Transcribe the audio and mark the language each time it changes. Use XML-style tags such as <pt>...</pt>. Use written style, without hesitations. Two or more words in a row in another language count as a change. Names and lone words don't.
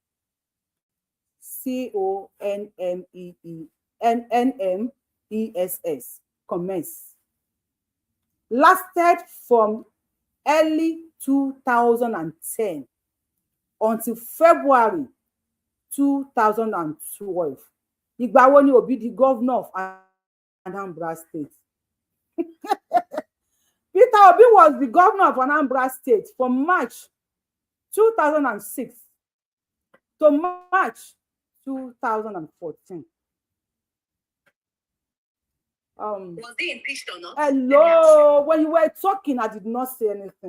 <en>CONMESS, lasted from early 2010 until February 2012.</en> <yo>Ìgbà wo ni Obi di</yo> <en>governor of Anambra State? Peter Obi was the governor of Anambra State from March 2006 to March 2014. Was he impeached or not? Hello, when you were talking, I did not say anything.</en>